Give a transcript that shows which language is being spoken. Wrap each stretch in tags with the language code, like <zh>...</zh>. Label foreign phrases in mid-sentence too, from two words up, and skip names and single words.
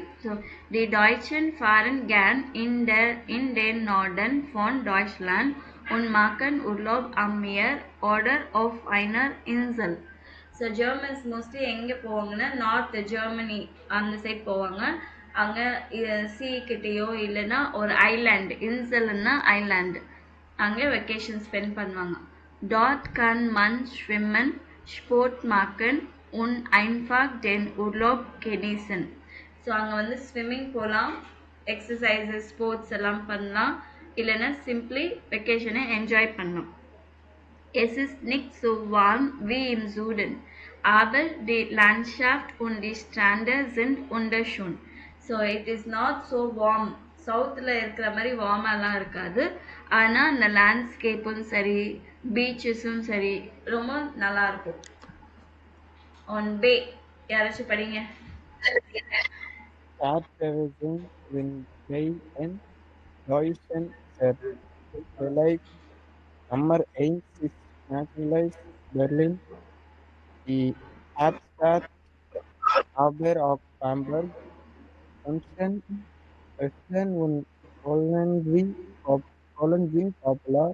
<de>So die Deutschen fahren gern in den Norden von Deutschland und machen Urlaub am Meer oder auf einer Insel.</de> <ta>ஸோ ஜெர்மன்ஸ் மோஸ்ட்லி எங்கே போவாங்கன்னா நார்த் ஜெர்மனி அந்த சைட் போவாங்க. அங்கே சி கிட்டேயோ இல்லைன்னா ஒரு ஐலாண்டு, இன்சல்னா ஐலாண்டு, அங்கே வெக்கேஷன் ஸ்பெண்ட் பண்ணுவாங்க.</ta> <de>டாட் kann man schwimmen, Sport machen und einfach den Urlaub genießen.</de> <ta>ஸோ அங்கே வந்து ஸ்விம்மிங் போகலாம், எக்ஸசைசஸ் ஸ்போர்ட்ஸ் எல்லாம் பண்ணலாம், இல்லைன்னா சிம்பிளி வெக்கேஷனை என்ஜாய் பண்ணலாம்.</ta> <de>Es ist nicht so warm wie im Süden, aber die Landschaft und die Strände sind wunderschön.</de> <en>So it is not so warm.</en> <ta>சவுத்தில் இருக்கிற மாதிரி வார்மெல்லாம் இருக்காது, ஆனால் அந்த லேண்ட்ஸ்கேப்பும் சரி பீச்சஸும் சரி ரொம்ப நல்லா இருக்கும். ஒன் பே யாராச்சும் படிங்க.</ta> <de>Stadtreisen sind bei den Deutschen sehr beliebt. Nummer 1 ist natürlich Berlin, die Hauptstadt, aber auch Hamburg, München, Essen und Polen sind popular.</de>